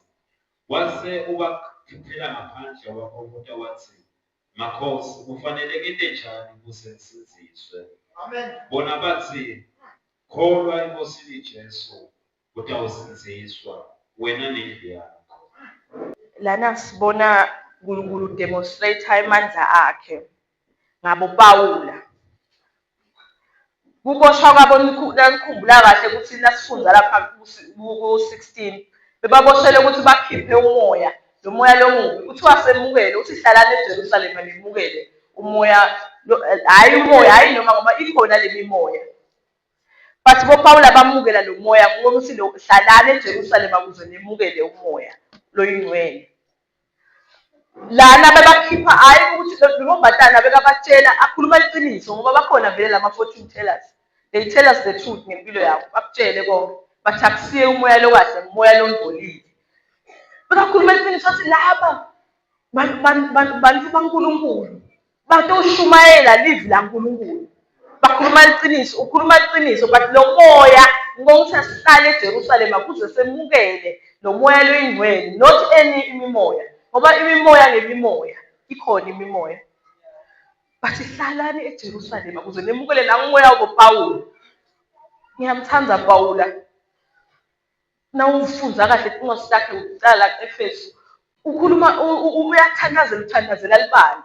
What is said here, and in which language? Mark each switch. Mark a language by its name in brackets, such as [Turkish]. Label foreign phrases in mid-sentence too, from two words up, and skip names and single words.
[Swati] Wase ubakhiphela ngaphandle wakhomota wathi, makhosi, kufanele ngite njani ukuze ngisindiswe? Amen. Bona bathi, kholwa eNkosini Jesu utawusindiswa wena nendlu yakho. Lana sibona uNkulunkulu demonstrate amandla akhe ngabo Pawula. Kuboshwa kwabo nikhumbula kahle ukuthi nasifunda lapha ku-16 bebaboshele ukuthi bakhiphe umoya, lo moya lo mubi. Kuthiwa semukele uthi hlalani eJerusalema nimukele umoya, hayi umoya, hayi noma ngoba ikhona le mimoya. But boPawula bamukela lo moya ngokuthi hlalani eJerusalema ukuze nimukele umoya loyingcwele. Lana bebakhipha hayi ukuthi lo mbatana bekabatshela akhuluma iqiniso ngoba bakhona vele lama [English] fortune tellers. They tell us the truth [Swati] ngempilo yakho, bakutshele konke. Bathi akusiye umoya lo kahle, umoya lo ngcolile. Bekakhuluma iqiniso athi laba bantu baNkulunkulu batoshumayela livi laNkulunkulu. Bakhuluma iqiniso, ukhuluma iqiniso, but lo moya ngokuthi asihlale eJerusalema kuze semukele lo moya loyingcwele, [English] not any imimoya. [Swati] Ngoba imimoya ngemimoya, ikhona imimoya. Bathi hlalani eJerusalema ukuze nemukele nangumoya woPawula. Ngiyamthanda Pawula. Nawufunza kahle incwadi sakhe ukuqala eFesu, ukhuluma uyathandazela libandla.